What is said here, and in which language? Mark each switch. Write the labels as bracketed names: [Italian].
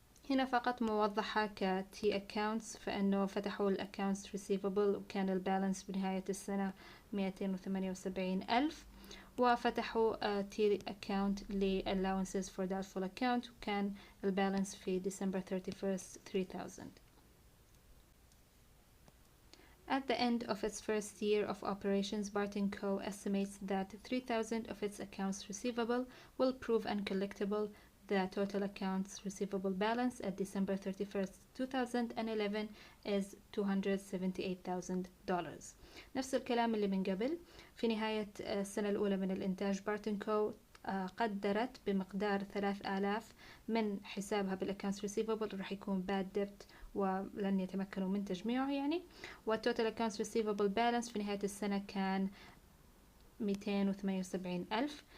[Arabic] هنا فقط موضحة ك T accounts، فإنه فتحوا ال accounts receivable وكان البالانس بنهاية السنة 278 ألف، وفتحوا T account ل allowances for doubtful account وكان البالانس في December 31st 3000. [English] At the end of its first year of operations, Barton Co. estimates that 3,000 of its accounts receivable will prove uncollectible. The total accounts receivable balance at December 31st, 2011 is $278,000. [Arabic] نفس الكلام اللي من قبل. في نهاية السنة الأولى من الإنتاج بارتن كو قدرت بمقدار 3000 من حسابها بالأكاونتس receivable راح يكون bad debt ولن يتمكنوا من تجميعه يعني. والتوتال accounts receivable balance في نهاية السنة كان 278 ألف.